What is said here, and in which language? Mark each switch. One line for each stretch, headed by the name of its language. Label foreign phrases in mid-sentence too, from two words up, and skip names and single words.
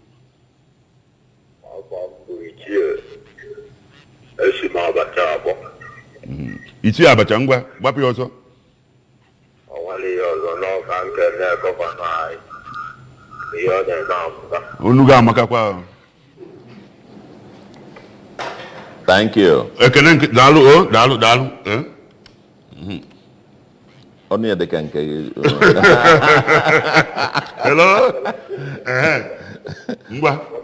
Igbo: Ichie Abacha ngwa gbapụ ya ọsọ. Unu ga-amakakwa.
English: Thank you.
Igbo: Ekene daalụ.
English: Only a can Hello?
Igbo: Ngwa.